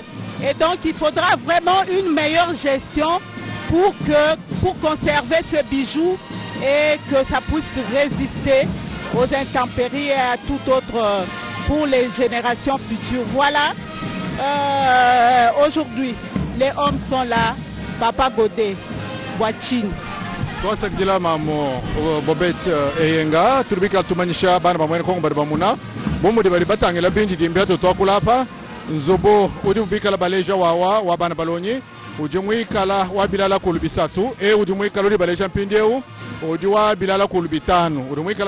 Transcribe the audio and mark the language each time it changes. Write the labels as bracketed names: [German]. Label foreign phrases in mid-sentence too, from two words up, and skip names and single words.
[French] Et donc il faudra vraiment une meilleure gestion pour conserver ce bijou et que ça puisse résister aux intempéries et à tout autre pour les générations futures. Voilà, aujourd'hui, les hommes sont là. Papa Godé, Wachine. [Luba-Lulua] twasakidila mamo Bobet eyenga turibika tumanyisha bana bamwene kongo bari bamuna bomudi bari batangela binji dimbia to twakulapa nzobo udi ubika la baleja wa bana balonyi ujimwikala wa bilala kulubisatu ujimwikala udi baleja mpindeu udi wa bilala kulubitanu ujimwikala